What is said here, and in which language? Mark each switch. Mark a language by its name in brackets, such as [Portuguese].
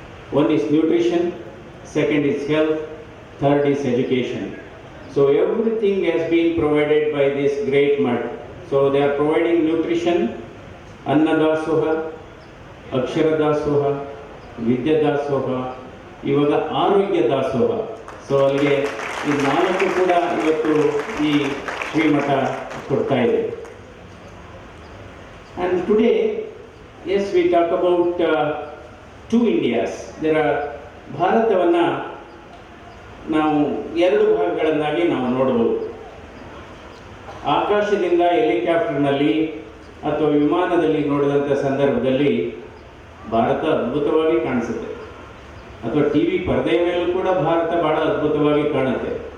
[English] One is nutrition, second is health, third is education. So everything has been provided by this great mud. So they are providing nutrition, Annadasoha, Akshara Dasoha, Vidya Dasoha, ಇವಾಗ ಆರೋಗ್ಯ ದಾಸೋಹ. [Kannada] So ಅಲ್ಲಿಗೆ ಈ ನಾಲ್ಕು ಕೂಡ ಇವತ್ತು ಈ ಶ್ರೀಮಠ ಕೊಡ್ತಾ ಇದೆ. [English] And today, yes, we talk about two Indias. [Kannada] There are ಭಾರತವನ್ನು ನಾವು ಎರಡು ಭಾಗಗಳನ್ನಾಗಿ ನಾವು ನೋಡಬಹುದು. ಆಕಾಶದಿಂದ ಹೆಲಿಕಾಪ್ಟರ್ನಲ್ಲಿ ಅಥವಾ ವಿಮಾನದಲ್ಲಿ ನೋಡಿದಂಥ ಸಂದರ್ಭದಲ್ಲಿ ಭಾರತ ಅದ್ಭುತವಾಗಿ ಕಾಣಿಸುತ್ತೆ, ಅಥವಾ ಟಿ ವಿ ಪರದೆಯ ಮೇಲೂ ಕೂಡ ಭಾರತ ಬಹಳ ಅದ್ಭುತವಾಗಿ ಕಾಣುತ್ತೆ.